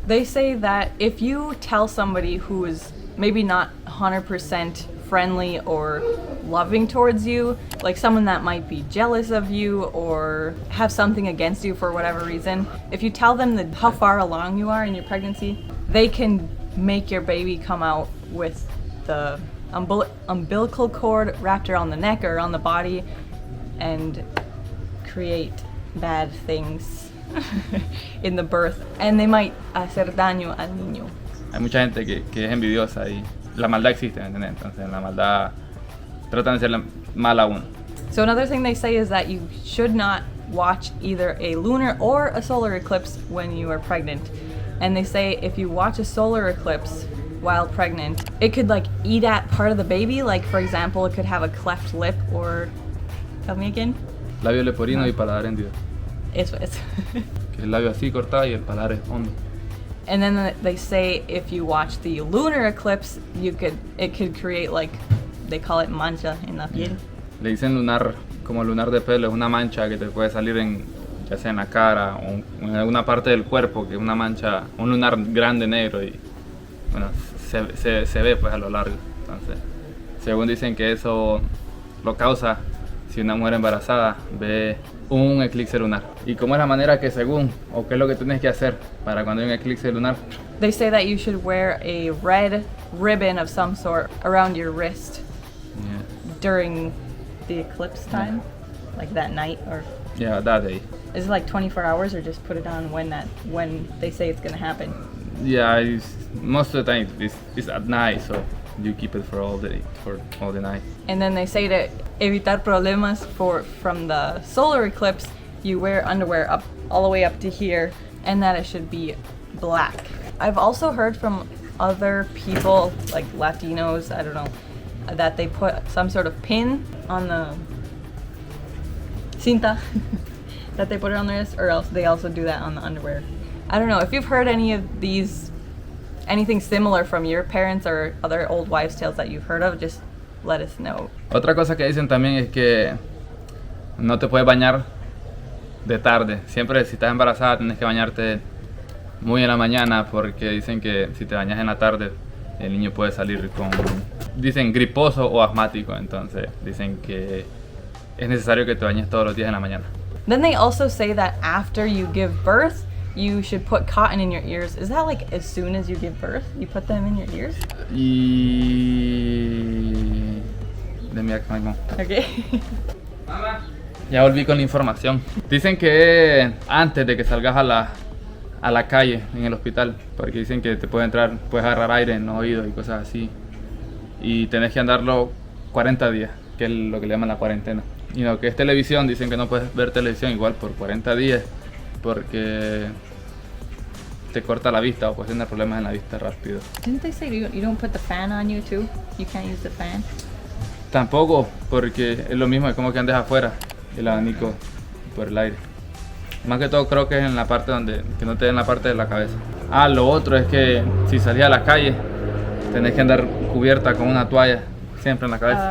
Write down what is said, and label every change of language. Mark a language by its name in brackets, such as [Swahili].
[English] They say that if you tell somebody who is maybe not 100% friendly or loving towards you, like someone that might be jealous of you or have something against you for whatever reason, if you tell them that how far along you are in your pregnancy, they can make your baby come out with the umbilical cord wrapped around the neck or on the body and create bad things in the birth, and they might [Spanish] hacer daño al niño. Hay mucha gente que es envidiosa y la maldad existe, ¿me entiendes? Entonces la maldad tratan de ser mal a uno. [English] So another thing they say is that you should not watch either a lunar or a solar eclipse when you are pregnant. And they say if you watch a solar eclipse while pregnant, it could like eat at part of the baby. Like for example, it could have a cleft lip or, tell me again? [Spanish] Labio leporino y paladar hendido. Eso es. Que el labio así cortado y el paladar es hondo. [English] And then they say if you watch the lunar eclipse, it could create like, they call it [Spanish] mancha en la piel. Le dicen lunar, como lunar de pelo, es una mancha que te puede salir ya sea en la cara o en alguna parte del cuerpo, que es una mancha, un lunar grande negro y bueno, se ve pues a lo largo. Entonces, según dicen que eso lo causa si una mujer embarazada ve un eclipse lunar. ¿Y cómo es la manera que según, o qué es lo que tienes que hacer para cuando hay un eclipse lunar? [English] They say that you should wear a red ribbon of some sort around your wrist during the eclipse time, like that night, or Yeah, that day. is it like 24 hours, or just put it on when they say it's gonna happen? Yeah, most of the time it's at night, so you keep it for all the night. And then they say to evitar problemas from the solar eclipse, you wear underwear up all the way up to here, and that it should be black. I've also heard from other people, like Latinos, I don't know, that they put some sort of pin on the cinta, that they put it on their wrist, or else they also do that on the underwear. I don't know, if you've heard any of these, anything similar from your parents or other old wives' tales that you've heard of, just let us know. [Spanish] Otra cosa que dicen también es que no te puedes bañar de tarde. Siempre si estás embarazada tienes que bañarte muy en la mañana porque dicen que si te bañas en la tarde el niño puede salir dicen griposo o asmático. Entonces dicen que es necesario que te bañes todos los días en la mañana. [English] Then they also say that after you give birth, you should put cotton in your ears. Is that like as soon as you give birth, you put them in your ears? Y... Let me ask my mom. Okay. [Spanish] Ya volví con la información. Dicen que antes de que salgas a la calle en el hospital, porque dicen que te puede entrar, puedes agarrar aire en los oídos y cosas así. Y tenés que andarlo 40 días, que es lo que le llaman la cuarentena. Y lo que es televisión, dicen que no puedes ver televisión igual por 40 días, porque te corta la vista o puedes tener problemas en la vista rápido. [English] Didn't they say you don't put the fan on you too? You can't use the fan? [Spanish] Tampoco, porque es lo mismo, es como que andes afuera, el abanico por el aire. Más que todo creo que es en la parte que no te den la parte de la cabeza. Ah, lo otro es que si salís a la calle, tenés que andar cubierta con una toalla siempre en la cabeza.